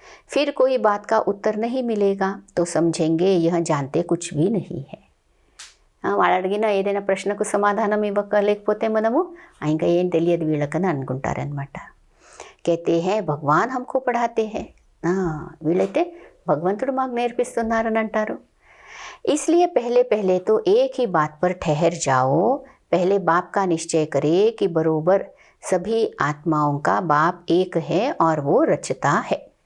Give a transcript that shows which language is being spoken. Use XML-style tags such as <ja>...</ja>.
<hi>फिर कोई बात का उत्तर नहीं मिलेगा तो समझेंगे यह जानते कुछ भी नहीं है.</hi> <te>వాళ్ళు అడిగిన ఏదైనా ప్రశ్నకు సమాధానం ఇవ్వలేకపోతే మనము ఇంకా ఏం తెలియదు వీళ్ళకని అనుకుంటారనమాట.</te> <hi>कहते हैं भगवान हमको पढ़ाते हैं.</hi> <te>వీళ్ళైతే భగవంతుడు మాకు నేర్పిస్తున్నారని అంటారు.</te> <hi>इसलिए पहले पहले तो एक ही बात पर ठहर जाओ. पहले बाप का निश्चय करे कि बरोबर सभी आत्माओं का बाप एक है और वो रचता है.</hi>